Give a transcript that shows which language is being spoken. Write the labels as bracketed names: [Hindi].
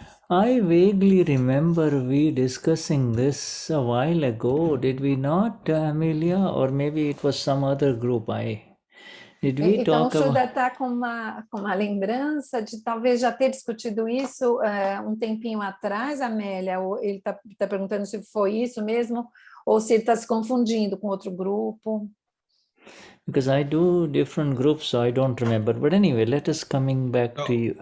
[English] I vaguely remember we discussing this a while ago. Did we not, Amelia? Or maybe it was some other group. Did we [Portuguese] Então, o [English] talk about? [Portuguese] Shuddha está com uma lembrança de talvez já ter discutido isso um tempinho atrás, Amélia. Ou ele está perguntando se foi isso mesmo, ou se ele está se confundindo com outro grupo. [English] Because I do different groups, so I don't remember. But anyway, let us coming back to you.